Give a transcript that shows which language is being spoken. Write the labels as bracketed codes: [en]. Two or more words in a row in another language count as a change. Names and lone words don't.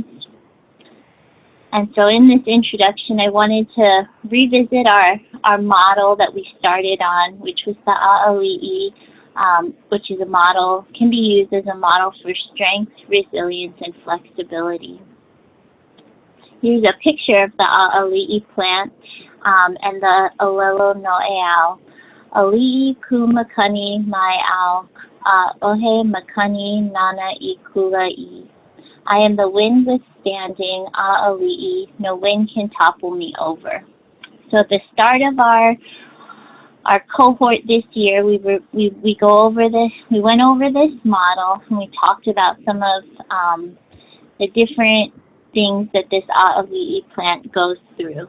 [en] And so in this introduction, I wanted to revisit our model that we started on, which was the AALI'i, which is can be used as a model for strength, resilience, and flexibility. Here's a picture of the AALI'i plant. And the [haw] Alelo Noeau, Ali'i ku makani mai au, ohe makani nana I kula'i. [en] I am the wind withstanding, Ali'i, no wind can topple me over. So at the start of our cohort this year, we went over this model, and we talked about some of the different things that this AALI'i plant goes through.